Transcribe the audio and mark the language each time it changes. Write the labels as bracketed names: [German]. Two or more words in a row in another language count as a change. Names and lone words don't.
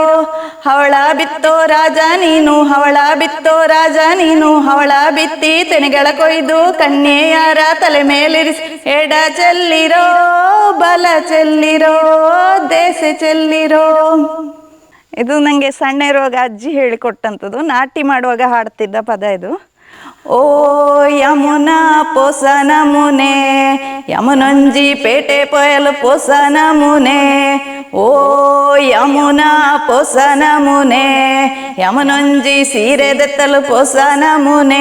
[Kannada] ಹವಳ ಬಿತ್ತೋ ರಾಜ ನೀನು, ಹವಳ ಬಿತ್ತೋ ರಾಜ ನೀನು, ಹವಳ ಬಿತ್ತಿ ತೆನೆಗಳ ಕೊಯ್ದು ಕನ್ಯೆಯರ ತಲೆ ಮೇಲಿರಿಸಿ ಎಡ ಚೆಲ್ಲಿರೋ ಬಲ ಚೆಲ್ಲಿರೋ ದೇಸೆ ಚೆಲ್ಲಿರೋ. ಇದು ನನಗೆ ಸಣ್ಣ ಇರುವಾಗ ಅಜ್ಜಿ ಹೇಳಿಕೊಟ್ಟಂಥದ್ದು, ನಾಟಿ ಮಾಡುವಾಗ ಹಾಡ್ತಿದ್ದ ಪದ ಇದು. [Tulu] ಓ ಯಮುನಾ ಪೋಸನ ಮುನೆ ಯಮುನೊಂಜಿ ಪೇಟೆ ಪೊಯಲು ಪೋಸನ ಮುನೆ. ಓ ಯಮುನಾ ಪೋಸನ ಮುನೆ ಯಮುನೊಂಜಿ ಸೀರೆ ದೆತ್ತಲು ಪೋಸನ ಮುನೆ.